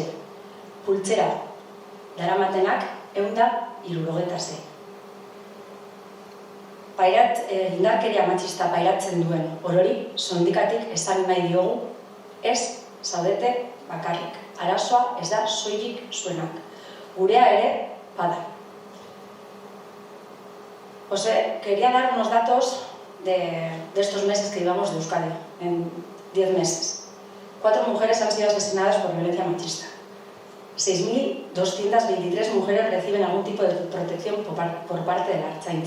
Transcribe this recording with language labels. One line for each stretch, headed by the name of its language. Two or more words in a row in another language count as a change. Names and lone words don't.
Basque: Pultzera daramatenak 176. Indarkeria matxista pairatzen duen orori, sondikatik esan nahi diogu, ez zaudete bakarrik. Arazoa ez da soilik zuenak. Gurea ere bada.
Spanish: Quería dar unos datos de estos meses que llevamos de Euskadi, en 10 meses. 4 mujeres han sido asesinadas por violencia machista. 6.223 mujeres reciben algún tipo de protección por parte de la Ertzaintza.